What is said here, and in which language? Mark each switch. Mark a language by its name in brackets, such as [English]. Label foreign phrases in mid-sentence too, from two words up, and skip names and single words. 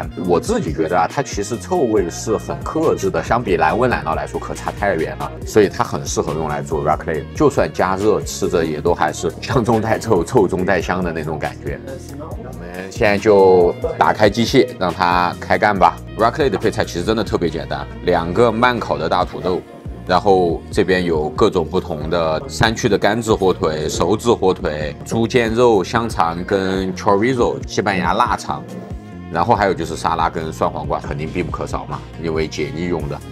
[Chinese] 我自己覺得啊，它其實臭味是很克制的，相比藍紋奶酪來說可差太遠了，所以它很適合用来做 Raclette， 就算加热吃着也都還是香中带臭，臭中带香的那种感覺。我們現在就打開機械，讓它開幹吧。Raclette 的配菜其實真的特別簡單，2個慢烤的大土豆，然後這邊有各種不同的3區的乾製火腿、熟製火腿、豬腱肉、香腸跟 chorizo 西班牙臘腸。然後還有就是沙拉跟酸黃瓜肯定必不可少嘛，因為解膩用的。